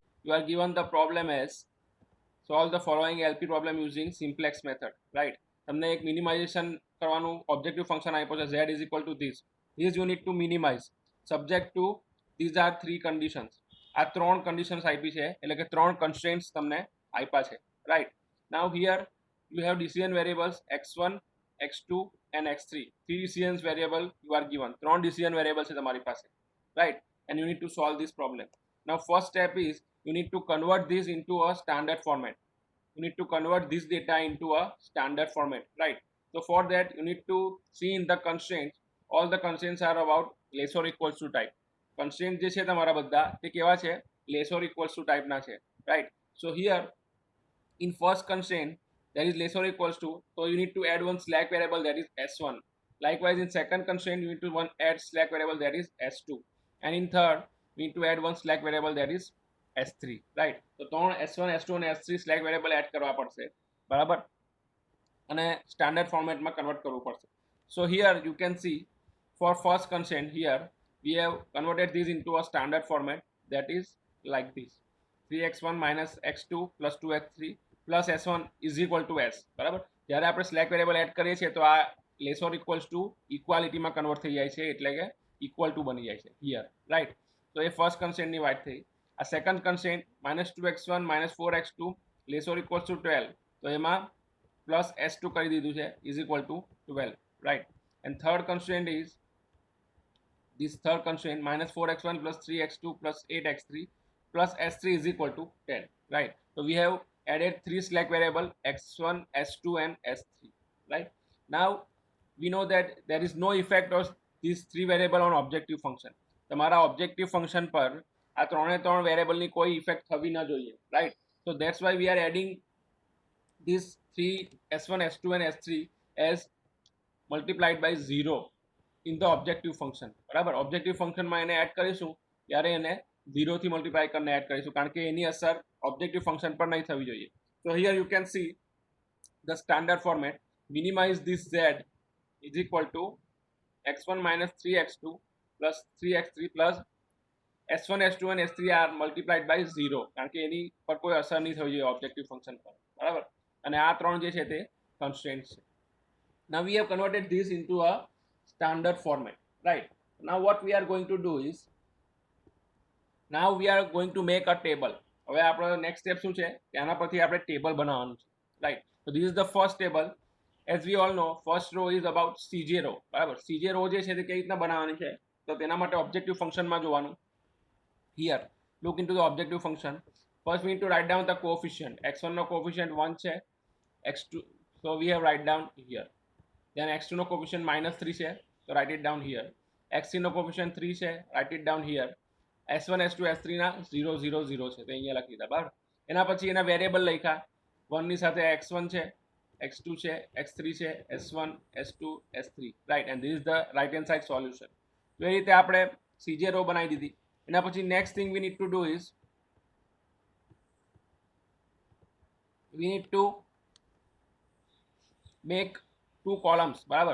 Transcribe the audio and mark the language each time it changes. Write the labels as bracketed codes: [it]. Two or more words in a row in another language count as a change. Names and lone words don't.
[en] you are given the problem as solve the following LP problem using simplex method, right? [gu] તમને એક મિનિમાઇઝેશન કરવાનું [en] objective function [gu] આપ્યો છે [en] z is equal to this you need to minimize subject to these are three conditions. [gu] આ ત્રણ કન્ડિશન્સ આપી છે એટલે કે ત્રણ કન્સ્ટ્રેન્ટ્સ તમને આપ્યા છે, રાઈટ? [en] now here you have decision variables x1 x2 and x3. Three decision variable you are given. [gu] ત્રણ [en] decision variable [gu] છે તમારી પાસે, [en] right? And you need to solve this problem. Now first step is you need to convert this into a standard format. You need to convert this data into a standard format, right? So for that you need to see in the constraints. All the constraints are about less or equals to type. [gu] Constraint જે છે તમારા બધા તે કેવા છે? [en] less or equals to type [gu] ના છે, [en] right? So here in first constraint that is less or equals to, so you need to add one slack variable that is s1. Likewise in second constraint you need to add slack variable that is s2, and in third you need to add one slack variable that is s3, right? [gu] તો ત્રણ s1 s2 અને s3 [en] slack variable add [gu] કરવા પડશે, બરાબર? અને [en] standard format convert [gu] કરવું પડશે. [en] So here you can see for first constraint here we have converted this into a standard format that is like this: 3x1 minus x2 plus 2x3 plus s1 is equal to s, [gu] બરાબર? જ્યારે આપણે [en] slack variable add [gu] કરીએ છીએ તો આ [en] less or equals to equality [gu] કન્વર્ટ થઈ જાય છે, એટલે કે [en] equal to [gu] બની જાય છે [en] here, right? [gu] તો એ [en] first constraint [gu] વાત થઈ. [en] આ second constraint -2x1 -4x2 less or equals to 12, [gu] તો એમાં [en] plus s2 [gu] કરી દીધું છે [en] is equal to 12, right? and third constraint is this third constraint -4x1 plus 3x2 plus 8x3 plus s3 is equal to 10, right? So we have added three slack variable x1 s2 and s3, right? Now we know that there is no effect of these three variable on objective function. [gu] તમારા [en] objective function [gu] પર આ ત્રણે ત્રણ વેરિયેબલની કોઈ ઇફેક્ટ થવી ન જોઈએ, [en] right? So that's why we are adding these three s1 s2 and s3 as multiplied by 0 in the objective function, [gu] બરાબર? [en] objective function [gu] એને એડ કરીશું ત્યારે એને 0 થી મલ્ટીપ્લાય કરીને એડ કરીશું, કારણ કે એની અસર [en] objective function [gu] પર નહીં થવી જોઈએ. [en] So here you can see the standard format: minimize this z is equal to x1 minus 3x2 plus 3x3 plus s1 s2 and s3 are multiplied by 0, [gu] કારણ કે એની પર કોઈ અસર નહીં થવી જોઈએ [en] objective function [gu] પર, બરાબર? અને આ ત્રણ જે છે તે કન્સ્ટ્રેન્ટ છે. [en] Now we have converted this into a standard format, right? Now what we are going to do is now we are going to make a table. [gu] હવે આપણો [en] next step [gu] શું છે કે આના પરથી આપણે ટેબલ બનાવવાનું છે, રાઈટ? [en] So this is the first table. As we all know, first row is about cj row, બરાબર? cj row [gu] જે છે તે કેવી રીતના બનાવવાની છે તો તેના માટે [en] objective function [gu] જોવાનું. [en] Here look into the objective function. First we need to write down the coefficient. x1 [gu] નો coefficient 1 છે, [en] x2 so we have write down here. Then x2 [gu] નો coefficient -3 છે, [en] so write it down here. x3 [gu] નો coefficient 3 છે, [en] write it down here. [gu] s1 s2 s3 ના 0 0 0 છે, તો અહીંયા લખી દીધા, બરાબર? એના પછી એના વેરિયેબલ લખ્યા. 1 ની સાથે x1 છે, x2 છે, x3 છે, s1 s2 s3, રાઈટ? [en] and this is the right hand side solution. [gu] તો એ રીતે આપણે [en] cj row [gu] બનાવી દીધી. એના પછી [en] next thing we need to do is we need to make 2 columns, બરાબર?